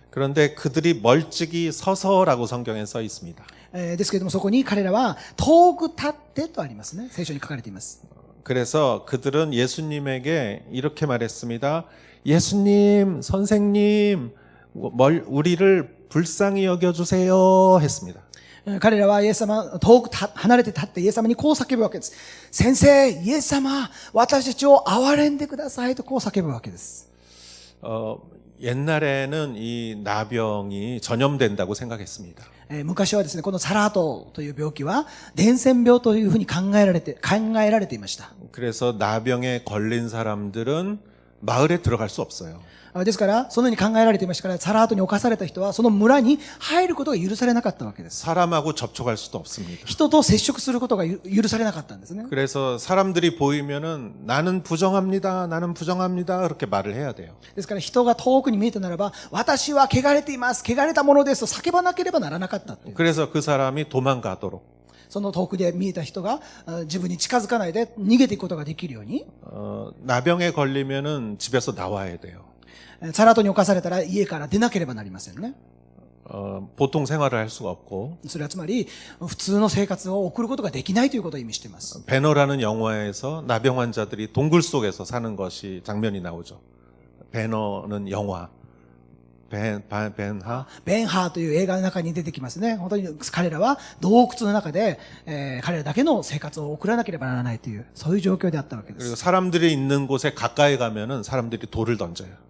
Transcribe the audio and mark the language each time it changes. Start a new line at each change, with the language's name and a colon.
Korean: 그런데 그들이 멀찍이 서서라고 성경에 써 있습니다.
Japanese: ですけれどもそこに彼らは遠く立ってとありますね。聖書に書かれています。
Korean: 그래서 그들은 예수님에게 이렇게 말했습니다. 예수님, 선생님, 우리를 불쌍히 여겨주세요 했습니다.
Japanese: 彼らはイエス様、遠く離れて立ってイエス様にこう叫ぶわけです。先生、イエス様、私たちを憐れんでくださいとこう叫ぶわけです。
Korean: 옛날에는 이 나병이 전염된다고 생각했습니다.
Japanese: 昔はですね、このサラートという病気は伝染病というふうに考えられていました。
Korean: 그래서 나병에 걸린 사람들은 마을에 들어갈 수 없어요.
Japanese: ですから、そのように考えられていましたから、サラートに侵された人はその村に入ることが許されなかったわけです。
Korean: 사람하고 접촉할 수도 없습니다.
Japanese: 人と接触することが許されなかったんですね。
Korean: 그래서 사람들이 보이면은 나는 부정합니다. 그렇게 말을 해야 돼요.
Japanese: ですから人が遠くに見えたならば、私は汚れています、汚れたものですと叫ばなければならなかったっていう。
Korean: 그래서 그 사람이 도망가도록
Japanese: その遠くで見えた人が自分に近づかないで逃げていくことができるように、
Korean: 나병에 걸리면은 집에서 나와야 돼요.
Japanese: サラートに侵されたら家から出なければなりませんね。
Korean: 보통 생활을 할 수가 없고
Japanese: それはつまり普通の生活を送ることができないということを意味しています。
Korean: 배너라는 영화에서 나병 환자들이 동굴 속에서 사는 것이 장면이 나오죠. 배너는 영화. 벤하
Japanese: ベンハーという映画の中に出てきますね。本当に彼らは洞窟の中で、彼らだけの生活を送らなければならないというそういう状況であったわけで
Korean: 그리고 사람들이 있는 곳에 가까이 가면은 사람들이 돌을 던져요.